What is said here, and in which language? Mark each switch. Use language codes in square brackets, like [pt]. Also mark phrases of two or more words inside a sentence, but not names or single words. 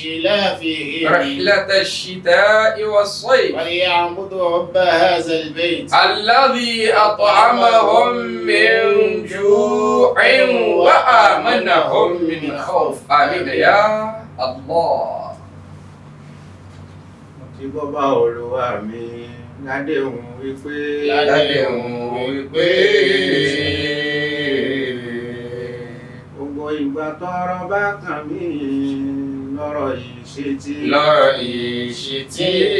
[ar] إيلافهم رحلة الشتاء والصيف وليعبدوا رب هذا البيت الذي أطعمهم من جوع وآمنهم من خوف. آمين يا الله. [yo] Tí bọ́ bá Olúwa mi ládéhùn wípé gbogbo ìgbà tọ́rọ̀ bá kàn mí lọ́rọ̀ ìṣítí.